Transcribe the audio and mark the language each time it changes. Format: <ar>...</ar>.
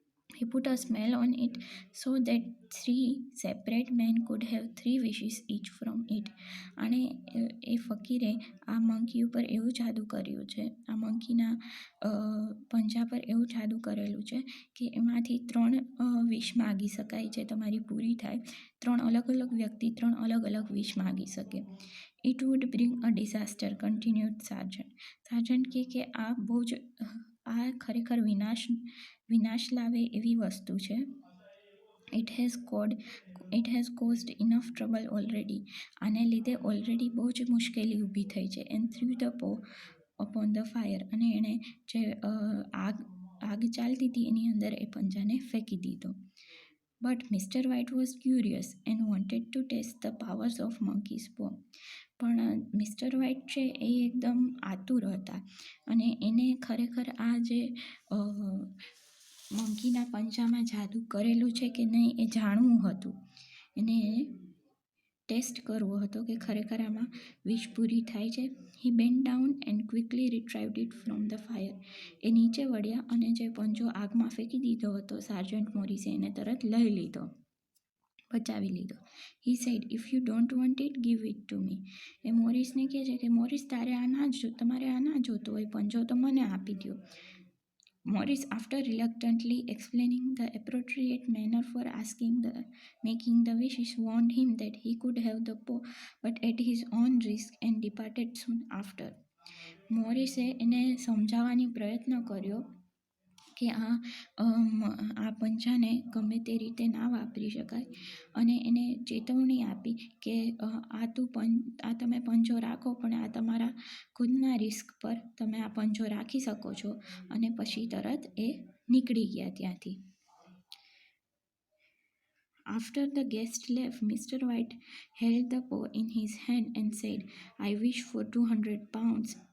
<en>He put a smell on it so that 3 separate men could have 3 wishes each from it.</en> <gu>અને એ ફકીરે આ monkey ઉપર એવું જાદુ કર્યું છે, આ મંકીના પંજા પર એવું જાદુ કરેલું છે કે એમાંથી 3 વિશ માગી શકાય જે તમારી પૂરી થાય. 3 અલગ અલગ વ્યક્તિ 3 અલગ અલગ વિશ માગી શકે.</gu> <en>It would bring a disaster, continued Sargent.</en> <gu>Sergeant કે આ બહુ જ આ ખરેખર વિનાશ લાવે એવી વસ્તુ છે.</gu> <en>It has caused enough trouble already.</en> <gu>આને લીધે ઓલરેડી બહુ જ મુશ્કેલી ઊભી થઈ છે.</gu> <en>And threw the paw upon the fire.</en> <gu>અને એણે જે આગ ચાલતી હતી એની અંદર એ પંજાને ફેંકી દીધો.</gu> <en>But Mr. White was curious and wanted to test the powers of monkey's paw.</en> <gu>પણ મિસ્ટર વ્હાઇટ છે એ એકદમ આતુર હતા અને એને ખરેખર આ જે મંકીના પંજામાં જાદુ કરેલું છે કે નહીં એ જાણવું હતું. એને ટેસ્ટ કરવો હતો કે ખરેખર આમાં વિશ પૂરી થાય છે.</gu> <en>He bent down and quickly retrieved it from the fire.</en> <gu>એ નીચે વળ્યા અને જે પંજો આગમાં ફેંકી દીધો હતો સાર્જન્ટ મોરિસે એને તરત લઈ લીધો, બચાવી લીધો.</gu> <en>He said, "If you don't want it, give it to me."</en> <gu>એ મોરિસને કહે છે કે મોરિસ તમારે આ ના જોતો હોય પંજો તો મને આપી દો.</gu> <en>Morris, after reluctantly explaining the appropriate manner for making the wishes, warned him that he could have the paw, but at his own risk, and departed soon after.</en> <gu>મોરિસે એને સમજાવવાની પ્રયત્ન કર્યો કે આ પંજાને ગમે તે રીતે ના વાપરી શકાય અને એને ચેતવણી આપી કે આ તમે પંજો રાખો પણ આ તમારા ખુદના રિસ્ક પર તમે આ પંજો રાખી શકો છો અને પછી તરત એ નીકળી ગયા ત્યાંથી.</gu> <en>After the guest left, Mr. White held the paw in his hand and said, "I wish for 200 pounds."</en>